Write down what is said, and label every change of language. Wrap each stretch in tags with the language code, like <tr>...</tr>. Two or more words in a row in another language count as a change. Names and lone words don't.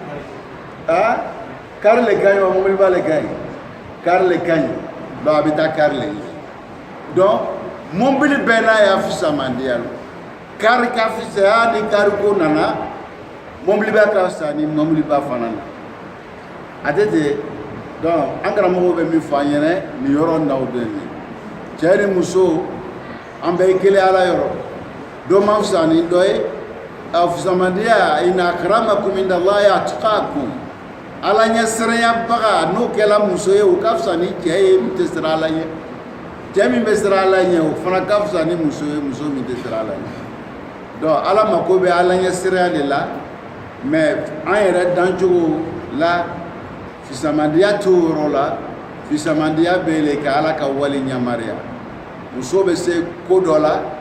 <bm>kari le ka ɲi wa mobiliba le ka ɲi kari le ka ɲi donc a bɛ taa kari le ɲini donc mobili bɛɛ n'a y'a fisamandiya lo kari ka fisaya ni kari ko nana mobiliba ka fisa ni mobiliba fana na a tɛ ten donc an karamɔgɔw bɛ min fɔ an ɲɛna nin yɔrɔ n'aw de ye cɛ ni muso an bɛɛ ye kelen Ala yɔrɔ dɔ ma fisa ni dɔ ye a fisamandiya</bm> <ar>إن أكرمكم عند الله أتقاكم</ar> <bm>Ala ɲɛsiranyabaga n'o kɛla muso ye o ka fisa ni cɛ ye min tɛ siran Ala ɲɛ cɛ min bɛ siran Ala ɲɛ o fana ka fisa ni muso ye muso min tɛ siran Ala ɲɛ donc Ala mako bɛ Ala ɲɛsiranya de la mais an yɛrɛ dancogo la fisamandiya t'o yɔrɔ la fisamandiya bɛ le ka Ala ka wale ɲamariya muso bɛ se ko dɔ la</bm>